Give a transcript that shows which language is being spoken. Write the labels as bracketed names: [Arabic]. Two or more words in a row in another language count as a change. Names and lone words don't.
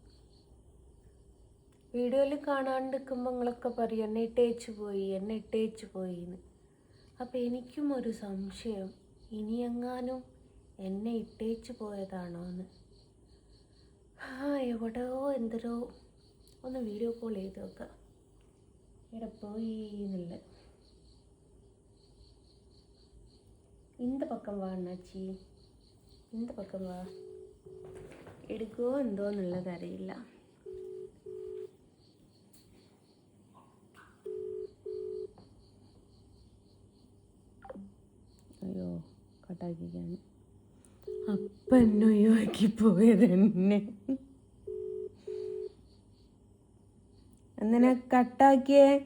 [Malayalam] വീഡിയോയിൽ കാണാണ്ടിരിക്കുമ്പോൾ നിങ്ങളൊക്കെ പറയും എന്നെ ഇട്ടേച്ച് പോയിന്ന്. അപ്പം എനിക്കും ഒരു സംശയം, ഇനിയെങ്ങാനും എന്നെ ഇട്ടേച്ച് പോയതാണോ എന്ന്. എവിടെയോ എന്തരോ ഒന്ന് വീഡിയോ കോൾ ചെയ്ത് നോക്കാം. [Tamil] ഇവിടെ പോയി എന്നുള്ള இந்த பக்கம் வா அண்ணாச்சி, இந்த பக்கம் வா. [Malayalam] എടുക്കുമോ എന്തോ എന്നുള്ളത് അറിയില്ല. അയ്യോ കട്ടാക്കിക്കാണ്. അപ്പം എന്നെ ഒഴിവാക്കി പോയത് എന്നെ എന്തിനാ കട്ടാക്കിയേ?